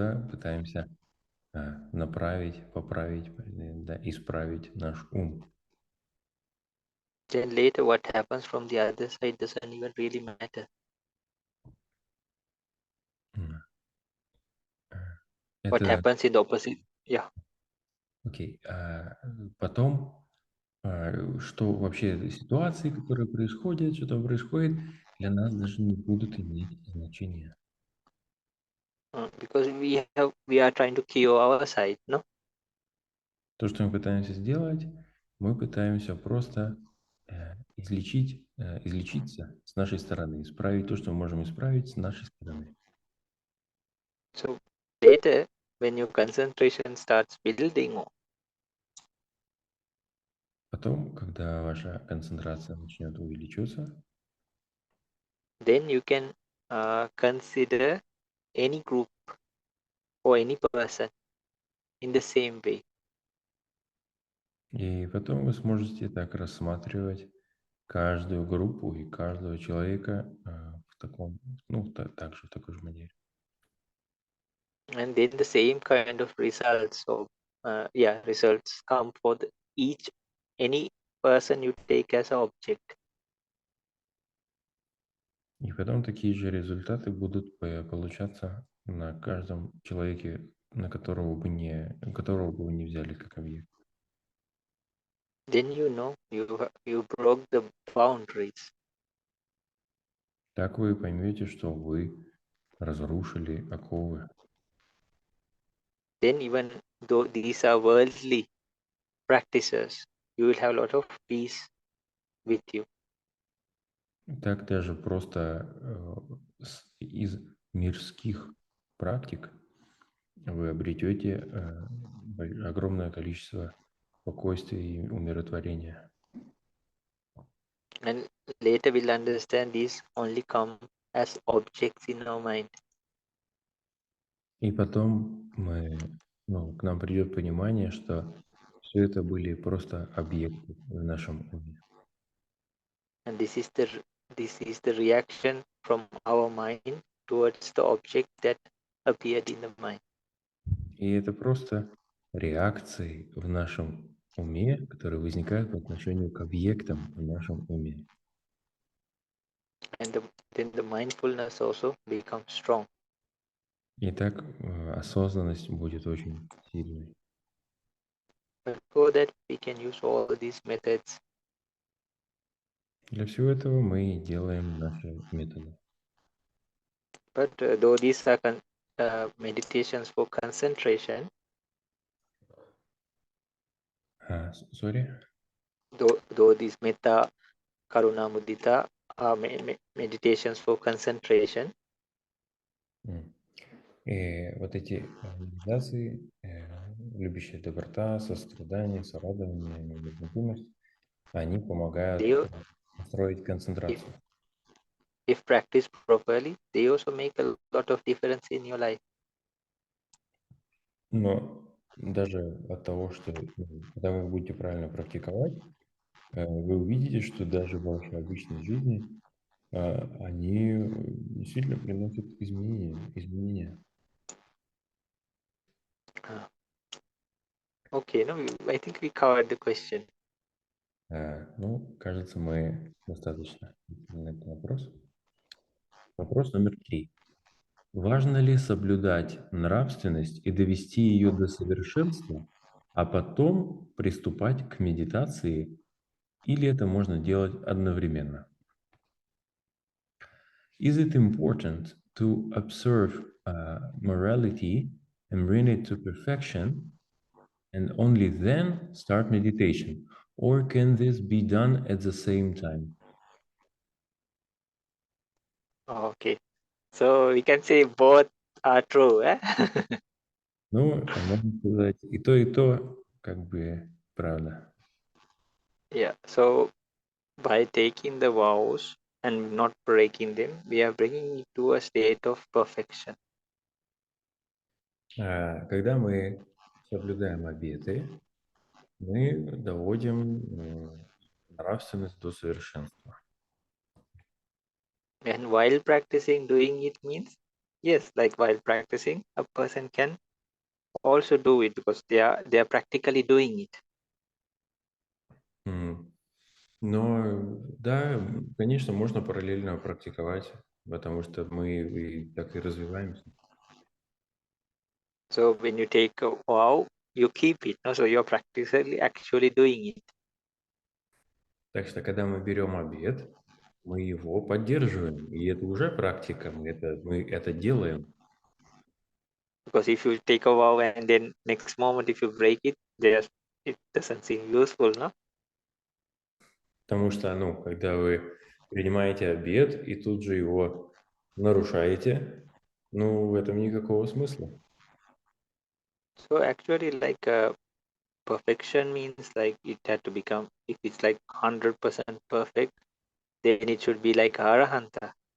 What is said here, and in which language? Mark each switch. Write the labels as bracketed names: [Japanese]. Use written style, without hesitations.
[Russian] пытаемся направить, поправить, да, исправить наш ум. [English] then later what happens from the other side doesn't even really matter. What happens in the opposite? Yeah. [Russian] Окей. Потом, что вообще ситуации, которые происходят, что там происходит, для нас даже не будут иметь значения. [English] Because we are trying to cure our side, no? [Russian] То, что мы пытаемся сделать, мы пытаемся просто излечиться с нашей стороны, исправить то, что мы можем исправить с нашей стороны. [English] So later, when your concentration starts building, [Russian] Потом, когда ваша концентрация начнет увеличиваться, [English] then you can consider any group or any person in the same way. [Russian] и потом вы сможете так рассматривать каждую группу и каждого человека в таком, также в такой же манере. [English] And then the same kind of results or results come for any person you take as an object. [Russian] И потом такие же результаты будут получаться на каждом человеке, которого бы вы не взяли как объект. [English] Then you know you broke the boundaries. [Russian] Так вы поймете, что вы разрушили оковы. [English] Then even though these are worldly practices, you will have a lot of peace with you. [Russian] Так даже просто из мирских практик вы обретете огромное количество спокойствия и умиротворения. [English] And later we'll understand these only come as objects in our mind. [Russian] И потом к нам придет понимание, что все это были просто объекты в нашем уме. [English] And this is the reaction from our mind towards the object that appeared in the mind. [Russian] И это просто реакции в нашем уме, которые возникают по отношению к объектам в нашем уме. [English] And then the mindfulness also becomes strong. [Russian] И так осознанность будет очень сильной. [English] But for that we can use all these methods. [Russian] Для всего этого мы делаем наши методы. [English] But though these are meditations for concentration, Sorry? though these metta, karuna, mudita are meditations for concentration, [Russian] И вот эти медитации, любящая доброта, сострадание, сорадование, невозмутимость, они помогают [English] they, [Russian] построить концентрацию. [English] if practiced properly, they also make a lot of difference in your life. [Russian] Но даже от того, что когда вы будете правильно практиковать, вы увидите, что даже в вашей обычной жизни они действительно приносят изменения. [English] Okay, no, I think we covered the question. [Russian] Кажется, мы достаточно ответили на этот вопрос. Вопрос номер 3. Важно ли соблюдать нравственность и довести ее до совершенства, а потом приступать к медитации, или это можно делать одновременно? [English] Is it important to observe morality and bring it to perfection, and only then start meditation? Or can this be done at the same time? Okay, so we can say both are true. Eh? [Russian] Можно сказать, и то, как бы, правда. [English] Yeah, so by taking the vows and not breaking them, we are bringing it to a state of perfection. [Russian] Когда мы соблюдаем обеты, мы доводим нравственность до совершенства. [English] And while practicing, doing it means, yes, like while practicing, a person can also do it because they are practically doing it. [Russian] Но да, конечно, можно параллельно практиковать, потому что мы и так и развиваемся. [English] So when you take a vow, you keep it. No? So you're practically actually doing it. [Russian] Так что, когда мы берем обет, мы его поддерживаем, и это уже практика, мы это делаем. [English] Because if you take a vow and then next moment if you break it, it doesn't seem useful, no? [Russian] Потому что, когда вы принимаете обет и тут же его нарушаете, в этом никакого смысла. [English] So actually, like perfection means like it had to become. If it's like 100% perfect, then it should be like arahanta.